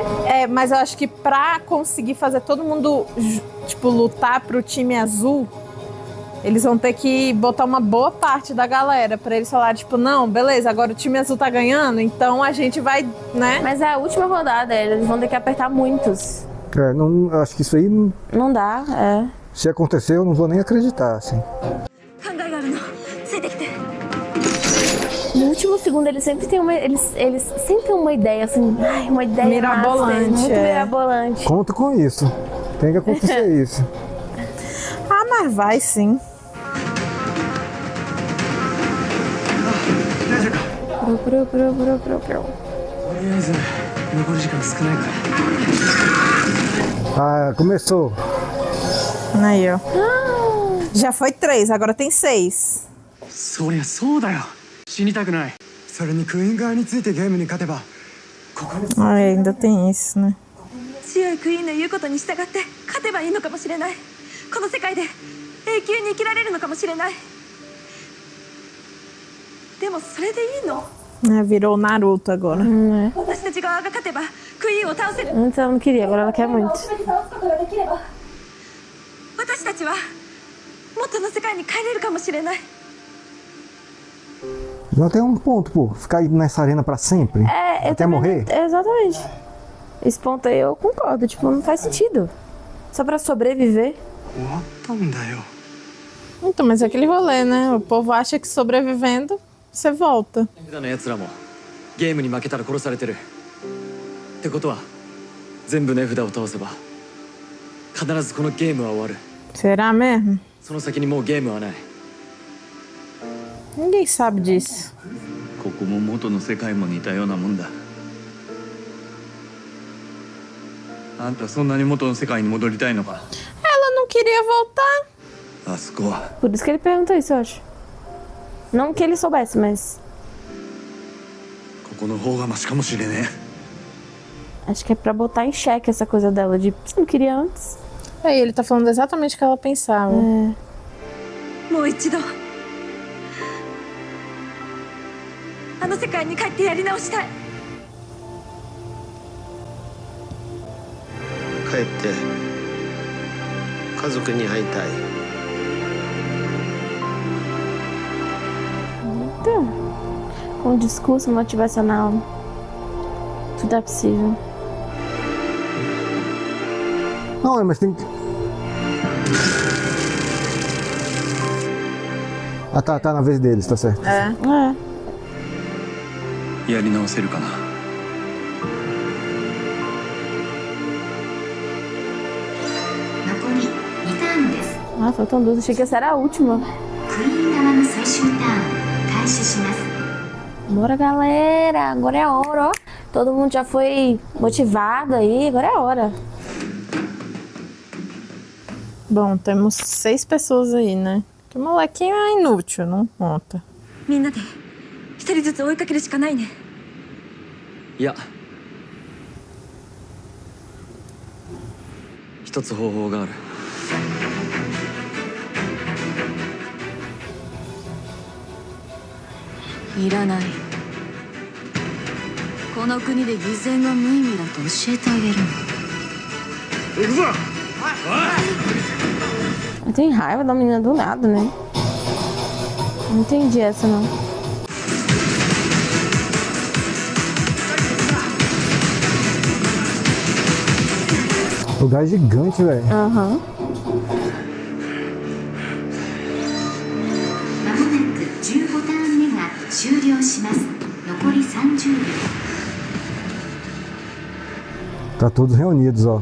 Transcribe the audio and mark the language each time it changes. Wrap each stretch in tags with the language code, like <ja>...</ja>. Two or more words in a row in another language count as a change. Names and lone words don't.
<pt>É, mas eu acho que pra conseguir fazer todo mundo, tipo, lutar pro time azul, eles vão ter que botar uma boa parte da galera pra eles falarem, tipo, não, beleza, agora o time azul tá ganhando, então a gente vai, né? Mas é a última rodada, eles vão ter que apertar muitos. É, não, acho que isso aí, Não dá, é. se acontecer, eu não vou nem acreditar, assim.</pt> <ja>考えがあるのついてきて</ja> <pt>No último segundo, eles sempre têm eles sempre têm uma ideia, assim, uma ideia Mirabolante, muito mirabolante. Conta com isso. Tem que acontecer isso. Ah, mas vai sim. Ah, começou. Aí, ó. Já foi 3, agora tem 6.</pt> <ja>そりゃそうだよ死にたくないそれにクイーン側についてゲームに勝てばここに</ja> <pt>Ainda tem isso, né?</pt> <ja>強いクイーンの言うことに従って勝てばいいのかもしれないこの世界で永久に生きられるのかもしれないでもそれでいいの</ja> <pt>É, virou Naruto agora.</pt> <ja>私たち側が勝てばクイーンを倒せる</ja> <pt>Antes ela não queria, agora ela quer muito.</pt> <ja>私たちは元の世界に帰れるかもしれない</ja> <pt>Não tem um ponto, pô. Ficar aí nessa arena pra sempre. Eu até também morrer. Exatamente. Esse ponto aí eu concordo, tipo, não faz sentido. Só pra sobreviver.</pt> <ja>終わったんだよ</ja> <pt>Então, mas é aquele rolê, né? O povo acha que sobrevivendo, você volta.</pt> <ja>手札の奴らもゲームに負けたら殺されてるってことは全部値札を倒せば必ずこのゲームは終わる</ja> <pt>Será mesmo?</pt> <ja>その先にもうゲームはない</ja> <pt>Ninguém sabe disso.</pt> <ja>ここも元の世界も似たようなもんだあんたそんなに元の世界に戻りたいのか</ja> <pt>Ela não queria voltar.</pt> <ja>あそこは</ja> <pt>Por isso que ele perguntou isso, eu acho. Não que ele soubesse, mas</pt> <ja>ここの方がマシかもしれね</ja> <pt>acho que é pra botar em xeque essa coisa dela de você não queria antes. Aí ele tá falando exatamente o que ela pensava.</pt> <ja>もう一度あの世界に帰ってやり直したい帰って家族に会いたい</ja> <pt>Então, com um discurso motivacional, tudo é possível. Não, mas tem que... Ah, tá na vez deles, tá certo. É.</pt> <ja>やり直せるかな残り2ターンです</ja> <pt>Ah, faltam 2. Achei que essa era a última.</pt> <ja>クイーン側の最終ターン開始します</ja> <pt>Bora, galera. Agora é a hora, ó. Todo mundo já foi motivado aí. Agora é a hora. Bom, temos 6 pessoas aí, né? Que molequinho é inútil, não conta.</pt> <ja>みんなで一人ずつ追いかけるしかないねいや一つ方法がある残いらない。この国で偽善が無意味だと教えてあげるの。行くぞ。</ja> <pt>Tem raiva da menina do nada, né? Não entendi essa, não. Lugar gigante, velho. Aham.</pt> <ja>まもなく15ターン目が終了します。残り30秒。</ja> <pt>Tá todos reunidos, ó.</pt>